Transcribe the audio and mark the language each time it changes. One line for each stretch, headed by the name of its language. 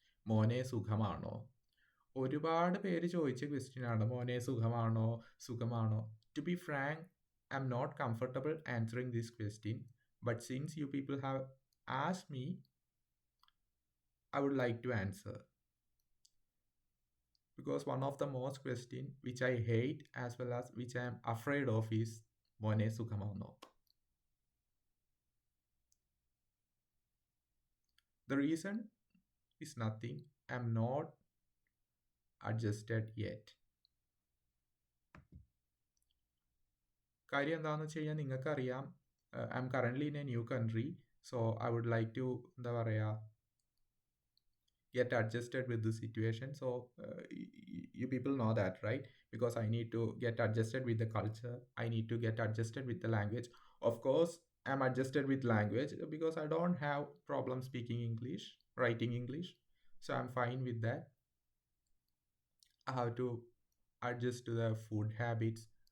Malayalam: മോനെ സുഖമാണോ? ഒരുപാട് പേര് ചോദിച്ച ക്വസ്റ്റ്യനാണ്, മോനെ സുഖമാണോ സുഖമാണോ.
English: To be frank, I am not comfortable answering this question, but since you people have asked me, I would like to answer. Because one of the most question which I hate as well as which I am afraid of is
Malayalam: Mone Sukhamano.
English: The reason is nothing. I am not adjusted yet.
Malayalam: കാര്യം എന്താണെന്ന് വെച്ച് കഴിഞ്ഞാൽ നിങ്ങൾക്കറിയാം,
English: I am currently in a new country. So I would like to
Malayalam: എന്താ പറയുക,
English: get adjusted with the situation. So you people know that, right? Because I need to get adjusted with the culture, I need to get adjusted with the language. Of course I'm adjusted with language because I don't have problem speaking English, writing English. So I'm fine with that. I have to adjust to the food habits.